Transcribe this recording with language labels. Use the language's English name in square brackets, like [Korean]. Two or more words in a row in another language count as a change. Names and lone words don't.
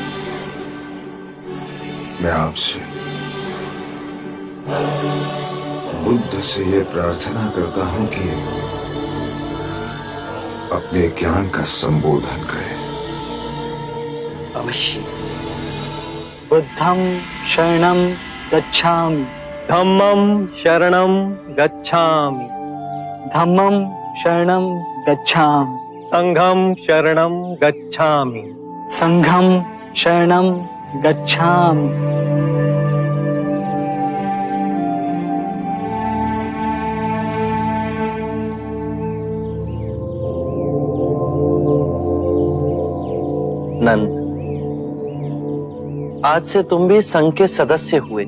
[Hindi] मैं आपसे बुद्ध से ये प्रार्थना करता हूं कि अपने ज्ञान का संबोधन करें। अवश्य। [Pali] बुद्धं शरणं गच्छामि, धम्मं शरणं गच्छामि, धम्मं शरणं गच्छामि, संघं शरणं गच्छामि, संघं शरणं गच्छामि। [Hindi] नंद, आज से तुम भी संघ के सदस्य हुए।